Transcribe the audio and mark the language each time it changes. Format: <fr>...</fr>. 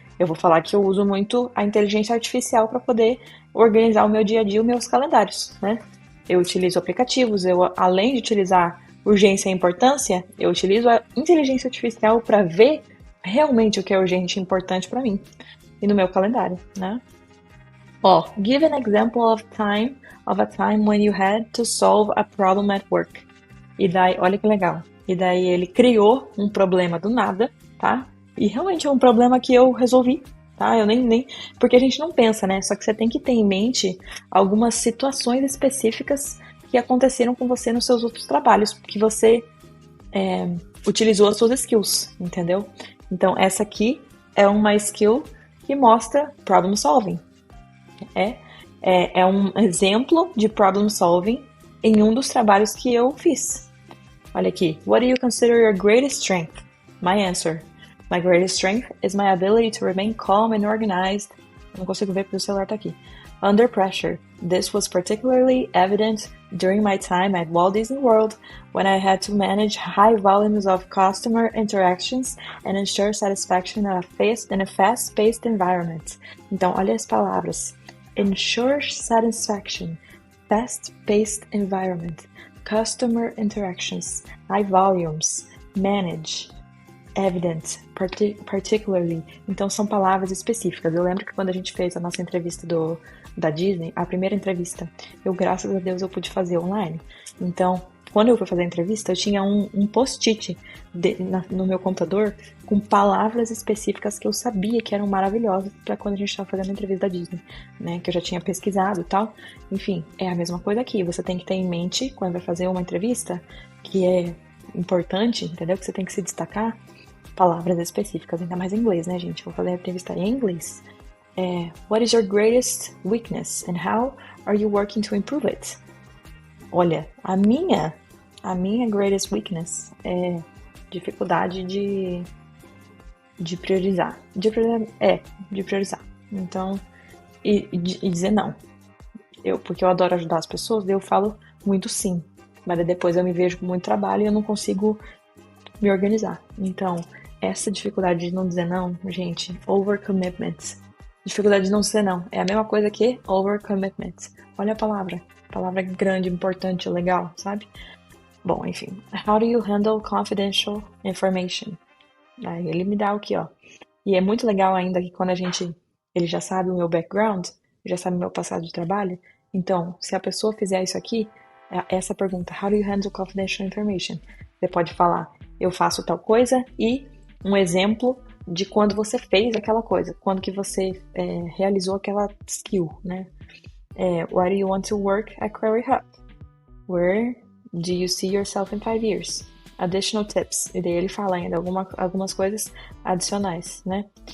<pt>Eu vou falar que eu uso muito a inteligência artificial para poder organizar o meu dia a dia, os meus calendários, né? Eu utilizo aplicativos, além de utilizar urgência e importância, eu utilizo a inteligência artificial para ver realmente o que é urgente e importante para mim e no meu calendário, né?</pt> <en>Ó, give an example of a time when you had to solve a problem at work.</en> <pt>E daí, olha que legal. E daí ele criou um problema do nada, tá? E realmente é um problema que eu resolvi, tá? Eu nem... Porque a gente não pensa, né? Só que você tem que ter em mente algumas situações específicas que aconteceram com você nos seus outros trabalhos, que você utilizou as suas skills, entendeu? Então, essa aqui é uma skill que mostra problem solving. É um exemplo de problem solving em um dos trabalhos que eu fiz. Olha aqui.</pt> <en>What do you consider your greatest strength? My answer. My greatest strength is my ability to remain calm and organized.</en> <pt>Eu não consigo ver porque o celular tá aqui.</pt> <en>Under pressure. This was particularly evident during my time at Walt Disney World when I had to manage high volumes of customer interactions and ensure satisfaction in a fast-paced environment.</en> <pt>Então, olha as palavras.</pt> <en>Ensure satisfaction, fast-paced environment, customer interactions, high volumes, manage, evident, particularly.</en> <pt>Então são palavras específicas. Eu lembro que quando a gente fez a nossa entrevista da Disney, a primeira entrevista, graças a Deus, eu pude fazer online. Então, quando eu fui fazer a entrevista, eu tinha um post-it no meu computador com palavras específicas que eu sabia que eram maravilhosas para quando a gente estava fazendo a entrevista da Disney, né? Que eu já tinha pesquisado e tal. Enfim, é a mesma coisa aqui. Você tem que ter em mente, quando vai fazer uma entrevista, que é importante, entendeu? Que você tem que se destacar, palavras específicas, ainda mais em inglês, né, gente? Eu vou fazer a entrevista em inglês.</pt> <en>What is your greatest weakness and how are you working to improve it?</en> <pt>Olha, a minha</pt> <en>greatest weakness</en> <pt>é dificuldade de priorizar. De priorizar. Então, e dizer não. Porque eu adoro ajudar as pessoas, daí eu falo muito sim. Mas depois eu me vejo com muito trabalho e eu não consigo me organizar. Então, essa dificuldade de não dizer não, gente, overcommitment. Dificuldade de não dizer não. É a mesma coisa que overcommitment. Olha a palavra. Palavra grande, importante, legal, sabe? Bom, enfim.</pt> <en>How do you handle confidential information?</en> <pt>Aí ele me dá o que, ó. E é muito legal ainda que quando ele já sabe o meu background, já sabe o meu passado de trabalho. Então, se a pessoa fizer isso aqui, essa pergunta,</pt> <en>how do you handle confidential information?</en> <pt>Você pode falar, eu faço tal coisa e um exemplo de quando você fez aquela coisa, quando que você realizou aquela skill, né?</pt> <en>Why do you want to work at Quarry Hub? Where do you see yourself in 5 years? Additional tips.</en> <pt>E daí ele fala ainda algumas coisas adicionais, né?</pt>